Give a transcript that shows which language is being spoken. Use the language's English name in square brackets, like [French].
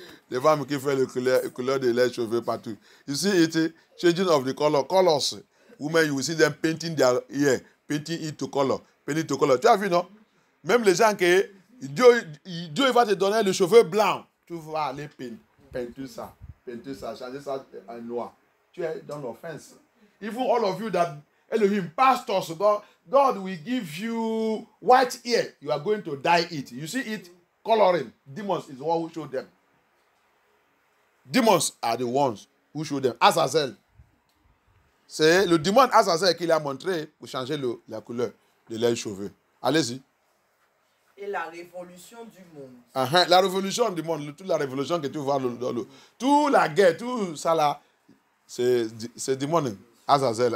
[French] Les femmes qui font le couleur de leurs cheveux partout. [English] You see it, changing of the colors. Women, you will see them painting their hair, painting it to color, painting to color. [French] Tu as vu, non? Même les gens que Dieu va te donner le cheveu blanc. Tu vas aller peindre ça, changer ça en noir. Tu es dans l'offense. [English] Even all of you that Elohim, pastors, God will give you white hair. You are going to dye it. You see it coloring. Demons is the one who showed them. Demons are the ones who showed them. Azazel. [French] C'est le démon Azazel qui l'a montré pour changer la couleur de leurs cheveux. Allez-y. Et la révolution du monde. La révolution du monde, toute la révolution que tu vois dans le. Toute la guerre, tout ça là, c'est démon Azazel.